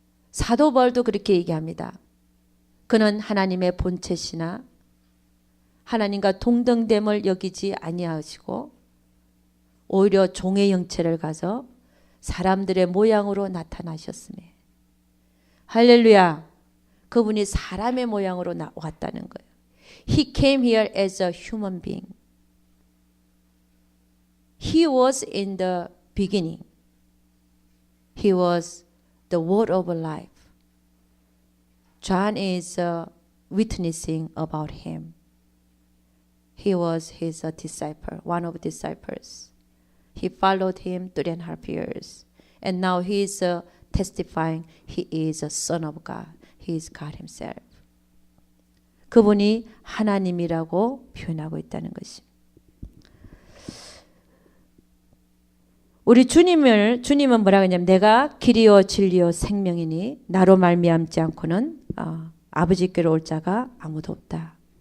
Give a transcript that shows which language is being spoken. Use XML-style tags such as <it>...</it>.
<ko>사도 바울도 그렇게 얘기합니다. 그는 하나님의 본체시나 하나님과 동등됨을 여기지 아니하시고 오히려 종의 형체를 가져 사람들의 모양으로 나타나셨으며 할렐루야. 그분이 사람의 모양으로 왔다는 거예요.</ko> <en>He came here as a human being. He was in the beginning. He was the word of life. John is witnessing about him. He was his disciple, one of the disciples. He followed him 3.5 years. And now he is testifying he is a son of God. He is God himself.</en> <ko>그분이 하나님이라고 표현하고 있다는 것입니다. 우리 주님은 뭐라고 했냐면 내가 길이요 진리요 생명이니 나로 말미암지 않고는 아버지께로 올 자가 아무도 없다.</ko>